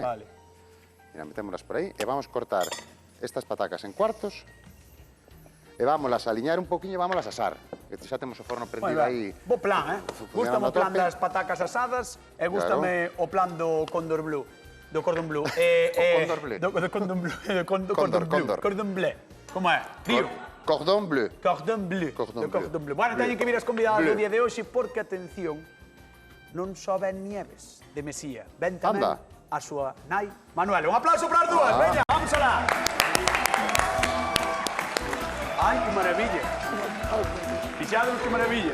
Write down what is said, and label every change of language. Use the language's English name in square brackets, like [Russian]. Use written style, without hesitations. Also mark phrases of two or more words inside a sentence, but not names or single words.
[Galician] Vale. Mira, metémolas por aí e vamos cortar estas patacas en cuartos e vámolas a aliñar un poquinho e vámolas a asar. Que xa temos o forno Moi prendido aí. ben. Bo plan, Funcionando Gústame o a plan tope. das patacas asadas e gústame o plan do Condor Blue. Do Cordon Bleu. Condor Bleu. Do Cordon Bleu. Condor. Cordon Bleu. Como é? Tío. Cordon bleu. Cordon Bleu. Cordon Do Bleu. Cordon Bleu. Bueno, teñen que vir as convidadas Bleu. do día de hoxe porque, atención, non só ven Nieves de Mesía, ven tamén Anda. a súa nai Manuela. Un aplauso para as dúas, veña, vamos alá. Ai, que maravilla. Fixados, que maravilla.